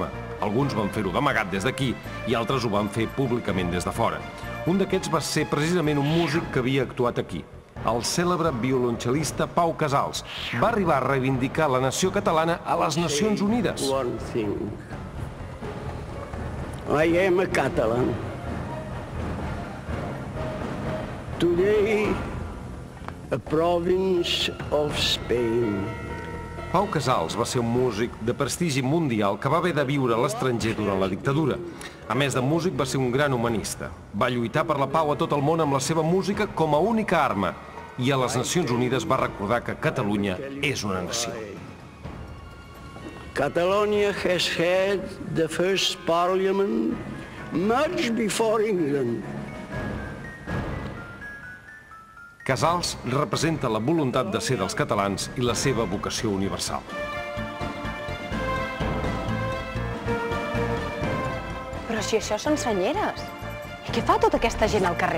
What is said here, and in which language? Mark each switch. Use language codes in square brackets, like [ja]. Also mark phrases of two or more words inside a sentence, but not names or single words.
[ca] Alguns van fer-ho d'amagat des d'aquí i altres ho van fer públicament des de fora. Un d'aquests va ser precisament un músic que havia actuat aquí. El cèlebre violoncel·lista Pau Casals va arribar a reivindicar la nació catalana a les Nacions Unides. [en] I am a Catalan. Today, a province of Spain. [ca] Pau Casals va ser un músic de prestigi mundial que va haver de viure a l'estranger durant la dictadura. A més de músic, va ser un gran humanista. Va lluitar per la pau a tot el món amb la seva música com a única arma. I a les Nacions Unides va recordar que Catalunya és una nació. [en] Catalonia has had the first parliament much before England. [ca] Casals representa la voluntat de ser dels catalans i la seva vocació universal. Però si això són senyeres, i què fa tota aquesta gent al carrer?